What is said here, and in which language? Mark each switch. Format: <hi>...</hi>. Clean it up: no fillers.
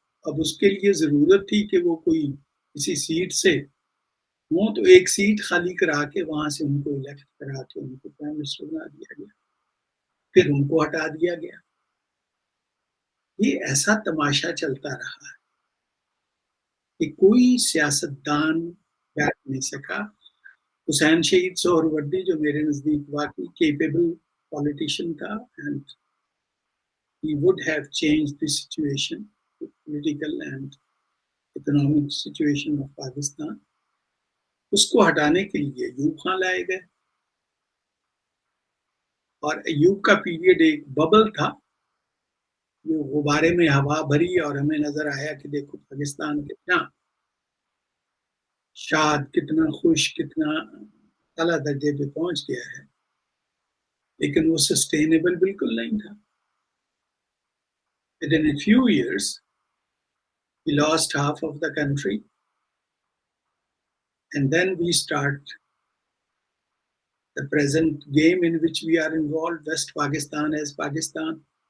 <ur>اب اس کے لیے ضرورت تھی کہ وہ کوئی کسی سیٹ سے ہوں, تو ایک سیٹ خالی کرا کے وہاں سے ان کو الیکٹ کرا کے ان کو پرائم منسٹر بنا دیا گیا, پھر ان کو ہٹا دیا گیا. یہ ایسا تماشا چلتا رہا کہ کوئی سیاستدان بیٹھ نہیں سکا. حسین شہید سہروردی جو میرے نزدیک واقعی کیپیبل پالیٹیشین تھا, and</ur> <en>he would have changed the situation, the political and economic situation of Pakistan.</en> <ur>اس کو ہٹانے کے لیے ایوب خان لائے گئے, اور ایوب کا پیریڈ ایک ببل تھا جو غبارے میں ہوا بھری, اور ہمیں نظر آیا کہ دیکھو پاکستان کتنا شاد, کتنا خوش, کتنا اعلیٰ درجے پہ پہنچ گیا ہے, لیکن وہ سسٹینیبل بالکل نہیں تھا.</ur> <en>Within a few years, we lost half of the country, and then we start the present game in which we are involved, West Pakistan as Pakistan.</en>